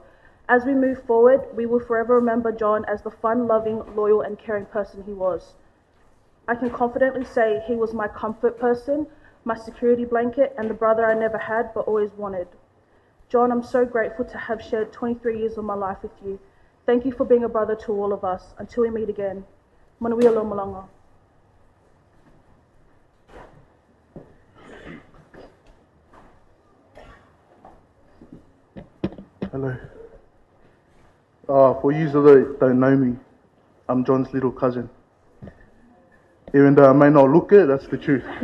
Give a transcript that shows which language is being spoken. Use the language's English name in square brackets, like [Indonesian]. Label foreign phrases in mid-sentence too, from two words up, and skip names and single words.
[English] As we move forward, we will forever remember John as the fun-loving, loyal, and caring person he was. I can confidently say he was my comfort person, my security blanket, and the brother I never had but always wanted. John, I'm so grateful to have shared 23 years of my life with you. Thank you for being a brother to all of us. Until we meet again. [Samoan] Manuia lo malanga. [English] Hello. For you that don't know me, I'm John's little cousin. Even though I may not look it, that's the truth.